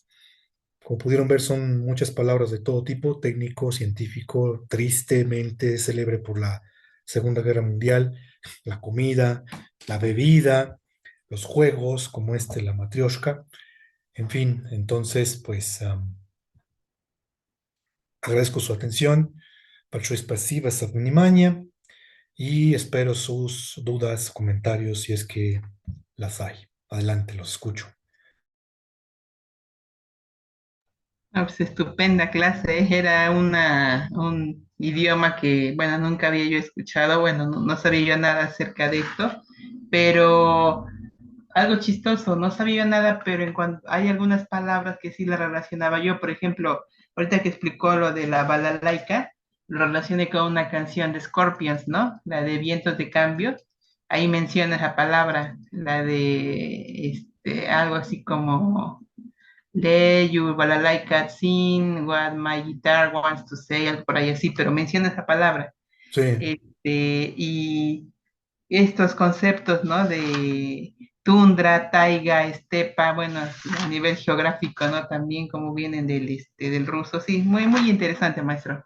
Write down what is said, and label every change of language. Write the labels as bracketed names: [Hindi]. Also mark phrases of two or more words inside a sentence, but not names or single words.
[Spanish] Como pudieron ver, son muchas palabras de todo tipo, técnico, científico, tristemente célebre por la Segunda Guerra Mundial, la comida, la bebida, los juegos, como la matrioshka, en fin, entonces, pues agradezco su atención, [Russian] большое спасибо за внимание, [Spanish] y espero sus dudas, comentarios, si es que las hay. Adelante, los escucho. Ah, pues estupenda clase, era un idioma que, bueno, nunca había yo escuchado, bueno, no sabía yo nada acerca de esto, pero algo chistoso, no sabía nada, pero en cuanto hay algunas palabras que sí la relacionaba yo, por ejemplo, ahorita que explicó lo de la balalaika, lo relacioné con una canción de Scorpions, ¿no? La de Vientos de Cambio, ahí menciona esa palabra, la de algo así como de [English] You Balalaika Sing, What My Guitar Wants to Say, [Spanish] algo por ahí así, pero menciona esa palabra. Sí, Y estos conceptos, ¿no? De tundra, taiga, estepa, bueno, a nivel geográfico, ¿no? También como vienen del ruso. Sí, muy, muy interesante, maestro.